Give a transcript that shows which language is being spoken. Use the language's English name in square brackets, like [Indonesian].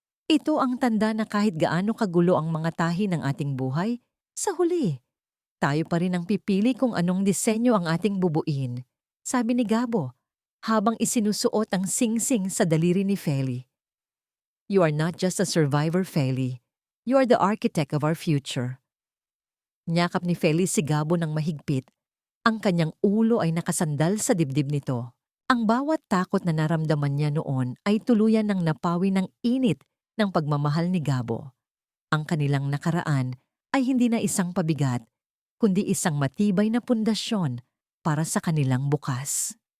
[Filipino] Ito ang tanda na kahit gaano kagulo ang mga tahi ng ating buhay, sa huli, tayo pa rin ang pipili kung anong disenyo ang ating bubuin, sabi ni Gabo, habang isinusuot ang singsing sa daliri ni Feli. [English] You are not just a survivor, Feli. You are the architect of our future. [Filipino] Nyakap ni Feli si Gabo ng mahigpit. Ang kanyang ulo ay nakasandal sa dibdib nito. Ang bawat takot na naramdaman niya noon ay tuluyan ng napawi ng init ng pagmamahal ni Gabo. Ang kanilang nakaraan ay hindi na isang pabigat, kundi isang matibay na pundasyon para sa kanilang bukas.